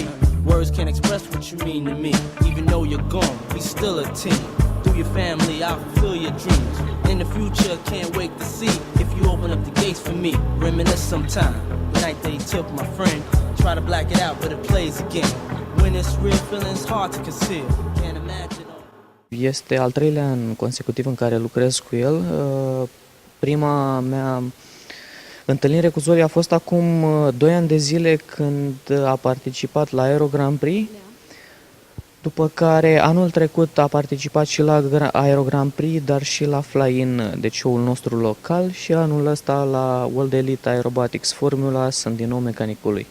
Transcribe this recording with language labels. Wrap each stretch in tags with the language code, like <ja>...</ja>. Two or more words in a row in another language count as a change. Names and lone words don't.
<en>Words can't express what you mean to me. Even though you're gone, we still a team. Through your family, I'll fulfill your dreams. In the future, can't wait to see if you open up the gates for me. Reminisce sometime. The night they took my friend. Try to black it out, but it plays again. When it's real, feeling's hard to conceal. Can't imagine.</en> <ro>Este al 3-lea an consecutiv în care lucrez cu el. Prima mea întâlnire cu Zoli a fost acum 2 ani de zile, când a participat la Aero Grand Prix. După care anul trecut a participat și la Aero Grand Prix, dar și la Fly-In, deci show-ul nostru local, și anul ăsta la World Elite Aerobatics Formula sunt din nou mecanicul lui.</ro>